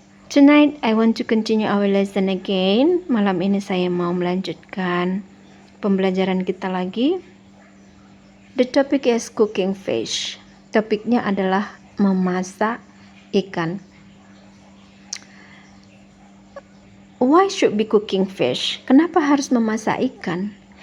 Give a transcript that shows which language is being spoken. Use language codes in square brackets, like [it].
[en] Tonight I want to continue our lesson again. [id] Malam ini saya mau melanjutkan pembelajaran kita lagi. [en] The topic is cooking fish. [id] Topiknya adalah memasak ikan. [en] Why should be cooking fish? [id] Kenapa harus memasak ikan?